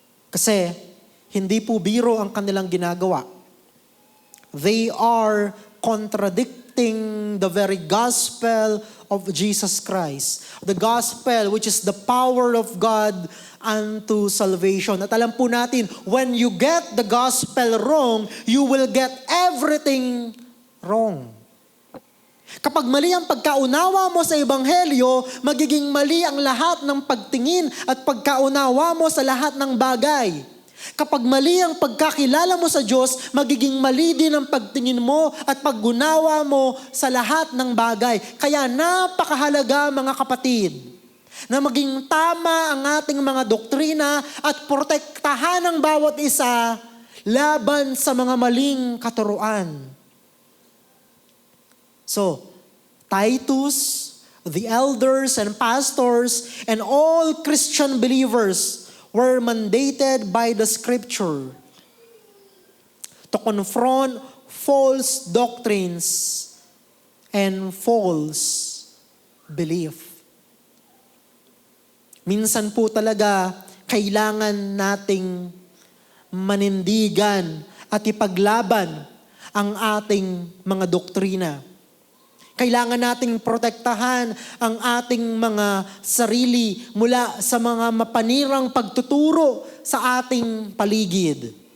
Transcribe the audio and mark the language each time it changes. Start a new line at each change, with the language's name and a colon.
Filipino: Kasi hindi po biro ang kanilang ginagawa.
English: They are contradicting the very gospel of Jesus Christ. The gospel which is the power of God unto salvation.
Filipino: At alam po natin,
English: when you get the gospel wrong, you will get everything wrong.
Filipino: Kapag mali ang pagkaunawa mo sa Ebanghelyo, magiging mali ang lahat ng pagtingin at pagkaunawa mo sa lahat ng bagay. Kapag mali ang pagkakilala mo sa Diyos, magiging mali din ang pagtingin mo at paggunawa mo sa lahat ng bagay. Kaya napakahalaga, mga kapatid, na maging tama ang ating mga doktrina at protektahan ang bawat isa laban sa mga maling katuruan.
English: So, Titus, the elders and pastors, and all Christian believers were mandated by the Scripture to confront false doctrines and false belief.
Filipino: Minsan po talaga, kailangan nating manindigan at ipaglaban ang ating mga doktrina. Kailangan nating protektahan ang ating mga sarili mula sa mga mapanirang pagtuturo sa ating paligid.